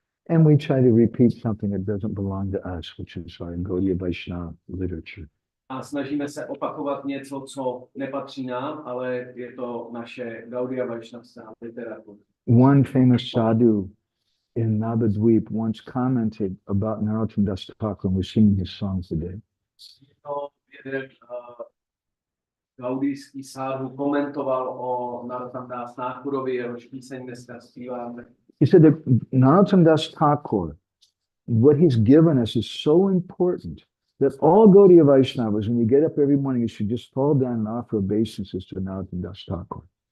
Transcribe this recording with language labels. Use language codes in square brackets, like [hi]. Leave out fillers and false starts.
[en] And we try to repeat something that doesn't belong to us, which is our Gaudiya Vaishnava literature. [cs] A snažíme se opakovat něco, co nepatří nám, ale je to naše Gaudiya Vaishnavská literatura. [en] One famous sadhu in Navadvip once commented about Narottam Das Thakur, and we're singing his song today. [cs] Jeden gaudijský sadhu komentoval o Narottam Das Thakurovi, jehož píseň dneska zpíváme. [en] He said that Narottam Das Thakur, what he's given us is so important that all Gaudiya Vaishnavas, when you get up every morning, you should just fall down and offer obeisances to Narottam Das Thakur.